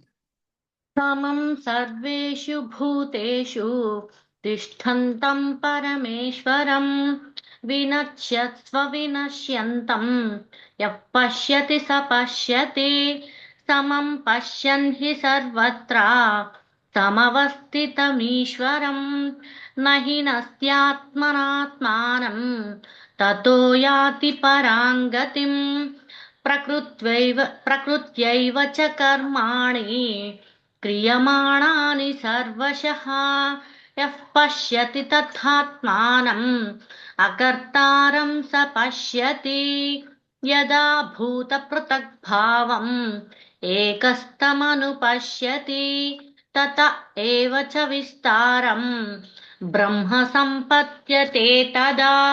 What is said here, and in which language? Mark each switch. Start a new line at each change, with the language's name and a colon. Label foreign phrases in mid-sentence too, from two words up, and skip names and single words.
Sanskrit: సమం సర్వేషు భూతేషు తిష్టంతం పరమేశ్వరం వినశ్యత్స్వ వినశ్యంతం యః పశ్యతి స పశ్యతి సమం పశ్యన్ హి సర్వత్రా సమవస్థితమీశ్వరం నహి నస్త్యాత్మనాత్మానం తతో యాతి పరాం గతిం ప్రకృత్యైవ చ కర్మాణి క్రియమాణాని సర్వశః యః పశ్యతి తథాత్మానం అకర్తారం స పశ్యతి యదా భూత పృథగ్భావం ఏకస్తమనుపశ్యతి తత ఏవ చ విస్తారం బ్రహ్మ సంపద్యతే తదా.